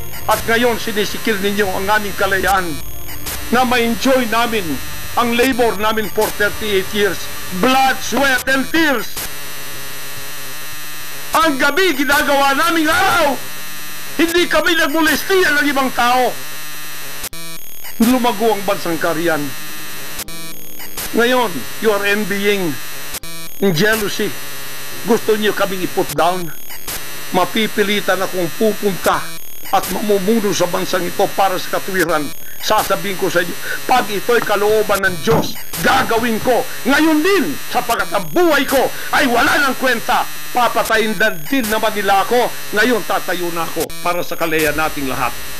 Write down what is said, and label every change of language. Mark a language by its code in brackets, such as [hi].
[tl] At ngayon sinisikil ninyo ang aming kalayaan na ma-enjoy namin ang labor namin [en] for 38 years. Blood, sweat, and tears. [tl] Ang gabi ginagawa naming araw. Hindi kami nagmolestiya ng ibang tao. Lumago ang bansang Korean. Ngayon, [en] you are envying, jealousy. [tl] Gusto niyo kaming i-put down. Mapipilitan akong pupunta at mamumuno sa bansang ito para sa katwiran. Sasabihin ko sa inyo, pag ito'y kalooban ng Diyos, gagawin ko. Ngayon din, sapagkat ang buhay ko ay wala ng kwenta. Papatayin din naman nila ako. Ngayon tatayo na ako para sa kalaya nating lahat.